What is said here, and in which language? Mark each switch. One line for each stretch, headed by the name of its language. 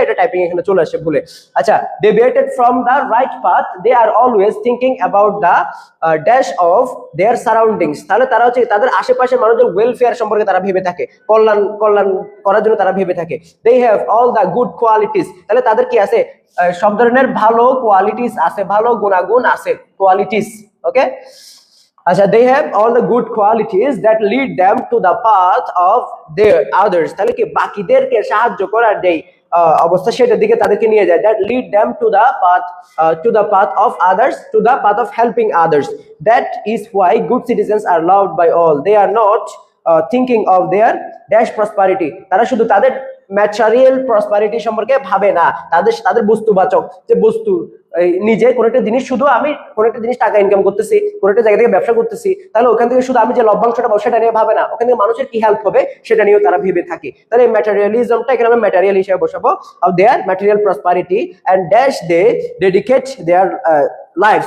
Bangla: এটা টাইপিং এখানে চলে আসে ভুলে। আচ্ছা,
English: They deviated from the right path, they are always thinking about the dash of their surroundings.
Bangla: তাহলে তারা হচ্ছে তাদের আশেপাশের মানুষদের ওয়েলফেয়ার সম্পর্কে তারা ভেবে থাকে, কল্যাণ করার জন্য তারা ভেবে থাকে।
English: they have all the good qualities,
Bangla: তাহলে তাদের কি আছে? সব ধরনের ভালো কোয়ালিটিস আছে, ভালো গুণাগুণ আছে, কোয়ালিটিস।
English: okay,
Bangla: আচ্ছা,
English: they have all the good qualities that lead them to the path of their others।
Bangla: তাহলে কি বাকিদেরকে সাহায্য করার যেই অবস্থা সেটার দিকে তাদেরকে নিয়ে যায়।
English: that lead them to the path of others, to the path of helping others। that is why good citizens are loved by all, they are not thinking of their dash prosperity।
Bangla: তারা শুধু তাদের material prosperity সম্পর্কে ভাবে না, তাদের বস্তুবাচক যে বস্তু, নিজে কোন একটা জিনিস, শুধু আমি কোন একটা জিনিস টাকা ইনকাম করতেছি, কোন একটা জায়গা থেকে ব্যবসা করতেছি, তাহলে ওখান থেকে শুধু আমি যে লভ্যাংশটা পাবো সেটা নিয়ে ভাবে না, ওখান থেকে মানুষের কি হেল্প হবে সেটা নিয়েও তারা ভেবে থাকে। তাহলে ম্যাটেরিয়ালিজমটা এখানে আমরা ম্যাটেরিয়াল হিসেবে বসাবো,
English: Of their material prosperity and dash they dedicate their life.